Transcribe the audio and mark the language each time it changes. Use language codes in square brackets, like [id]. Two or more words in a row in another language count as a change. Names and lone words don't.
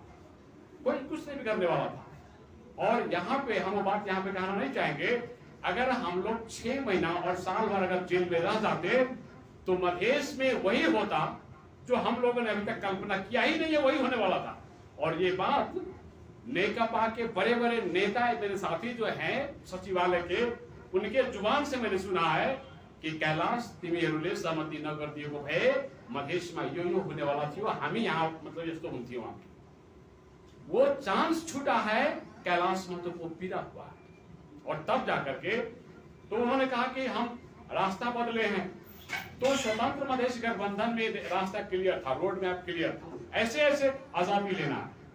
[hi] कोई कुछ नहीं बिगड़ने वाला था। और यहाँ पे हम बात यहाँ पे कहना नहीं चाहेंगे, अगर हम लोग 6 महीना और साल भर अगर जेल में रह जाते तो मधेश में वही होता जो हम लोगों ने अभी तक कल्पना किया ही नहीं है, वही होने वाला था। और ये बात नेकपा के बड़े बड़े नेता मेरे साथी जो हैं सचिवालय के, उनके जुबान से मैंने सुना है कि कैलाश [ne] तिमीहरूले सहमति नगरिदिएको भए मधेशमा यो [hi] होने वाला [ne] थियो, हामी यहाँ मतलब यस्तो हुन्थ्यो। [hi] वहां वो चांस छूटा है, कैलाश में तो वो पीड़ा हुआ है। और तब जाकर के तो उन्होंने कहा कि हम रास्ता बदले हैं, तो स्वतंत्र मधेश गठबंधन में रास्ता क्लियर था, [en] road map clear [hi] था, ऐसे ऐसे आजादी लेना है।